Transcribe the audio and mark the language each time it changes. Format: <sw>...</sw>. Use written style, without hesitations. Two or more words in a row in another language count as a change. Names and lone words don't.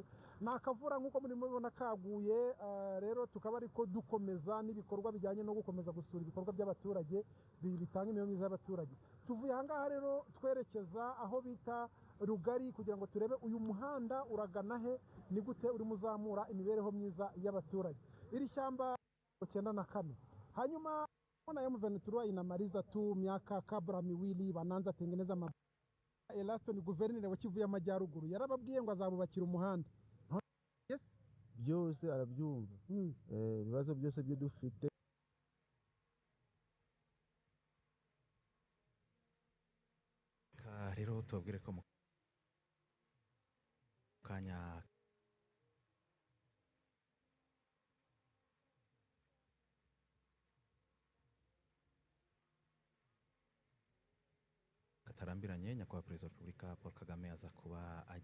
<rw>Nakavura nk'uko murimo mubibona kaguye, rero tukaba ariko dukomeza n'ibikorwa bijyanye no gukomeza gusura ibikorwa by'abaturage bitanga imibereho myiza y'abaturage. Tuvuye ahangaha rero twerekeza aho bita Rugari kugira ngo turebe uyu muhanda uragana he, ni gute urimo uzamura imibereho myiza y'abaturage. Iri shyamba 94. Hanyuma</rw> <sw>ona M23 inamaliza tu miaka kabla miwili wanaanza tengeneza</sw> <rw>Elasto ni guverineri wa Kivu y'Amajyaruguru yarababwiye ngo azabubakira umuhanda. Yes, byose arabyumva. Ibibazo byose byo dufite rero tubabwire ko mu kanya katarambiranye nyakubahwa perezida wa Repubulika Paul Kagame aza kuba</rw>